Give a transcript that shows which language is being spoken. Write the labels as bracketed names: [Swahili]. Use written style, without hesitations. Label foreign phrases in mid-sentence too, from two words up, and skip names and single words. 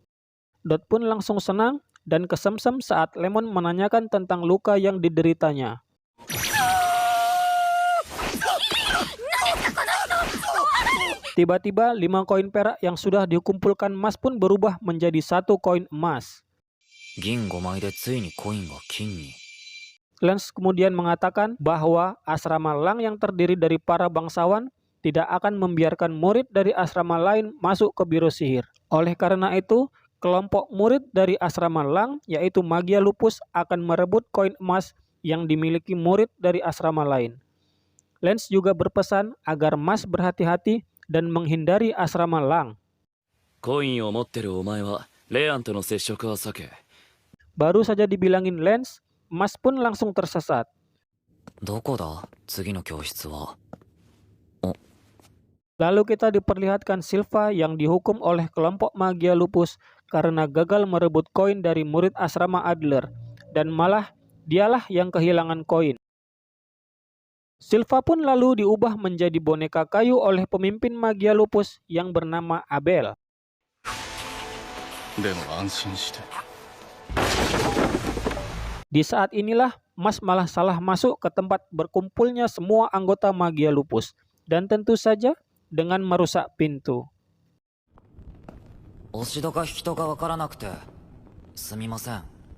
[Indonesian] Dot pun langsung senang dan kesemsem saat Lemon menanyakan tentang luka yang dideritanya. Tiba-tiba 5 koin perak yang sudah dikumpulkan Mas pun berubah menjadi 1 koin emas. [Japanese] 銀5枚でついにコインが金に。 [Indonesian] Lens kemudian mengatakan bahwa asrama Lang yang terdiri dari para bangsawan tidak akan membiarkan murid dari asrama lain masuk ke biro sihir. Oleh karena itu, kelompok murid dari asrama Lang, yaitu Magia Lupus, akan merebut koin emas yang dimiliki murid dari asrama lain. Lens juga berpesan agar Mas berhati-hati dan menghindari asrama Lang. [Japanese] コインを持ってるお前はレアンとの接触は避け。 [Indonesian] Baru saja dibilangin Lens, Mas pun langsung tersesat. [Japanese] どこだ次の教室は。 [Indonesian] Lalu kita diperlihatkan Silva yang dihukum oleh kelompok Magia Lupus karena gagal merebut koin dari murid asrama Adler, dan malah dialah yang kehilangan koin. Silva pun lalu diubah menjadi boneka kayu oleh pemimpin Magia Lupus yang bernama Abel. [Japanese] でも安心して。 [Indonesian] Di saat inilah Mas malah salah masuk ke tempat berkumpulnya semua anggota Magia Lupus, dan tentu saja dengan merusak pintu. [Japanese] 押し戸か引き戸かわからなくてすみません。